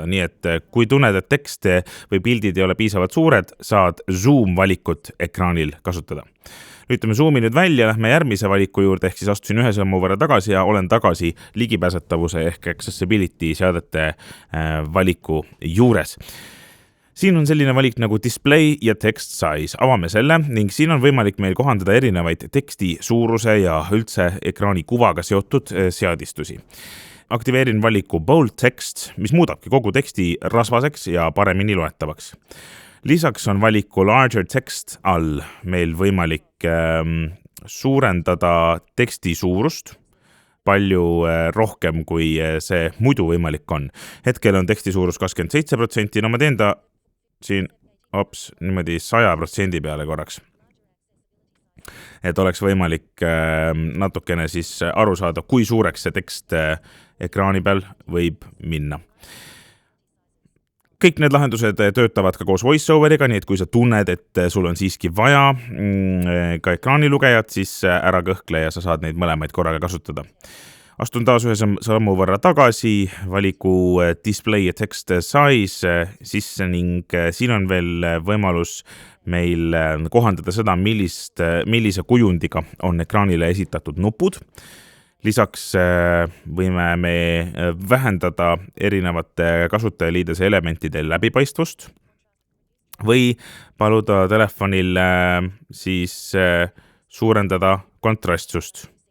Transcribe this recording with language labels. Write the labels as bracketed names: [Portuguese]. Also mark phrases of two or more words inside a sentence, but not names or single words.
[Estonian] Nii et kui tunned, et tekst või pildid ei ole piisavalt suured, saad Zoom valikut ekraanil kasutada. Lülitame Zoomi nüüd välja, lähme järgmise valiku juurde, ehk siis astusin 1 sammu võrra tagasi ja olen tagasi ligipääsetavuse ehk accessibility seadete valiku juures. Siin on selline valik nagu display ja [English] text size. [Estonian] Avame selle ning siin on võimalik meil kohandada erinevaid teksti suuruse ja üldse ekraani kuvaga seotud seadistusi. Aktiveerin valiku [English] bold text, [Estonian] mis muudabki kogu teksti rasvaseks ja paremini loetavaks. Lisaks on valiku [English] larger text [Estonian] all meil võimalik suurendada teksti suurust palju rohkem, kui see muidu võimalik on. Hetkel on teksti suurus 27%, no ma teen ta siin niimoodi 100% peale korraks. Et oleks võimalik natukene siis aru saada, kui suureks see tekst ekraani peal võib minna. Kõik need lahendused töötavad ka koos VoiceOveriga, nii et kui sa tunned, et sul on siiski vaja ka ekraanilugejat, siis ära kõhkle ja sa saad neid mõlemaid korraga kasutada. Astun taas 1 sammu võrra tagasi, valiku display ja [English] text size [Estonian] sisse ning siin on veel võimalus meil kohandada seda, millise kujundiga on ekraanile esitatud nupud. Lisaks võime me vähendada erinevate kasutajaliidese elementide läbipaistvust või paluda telefonil siis suurendada kontrastsust.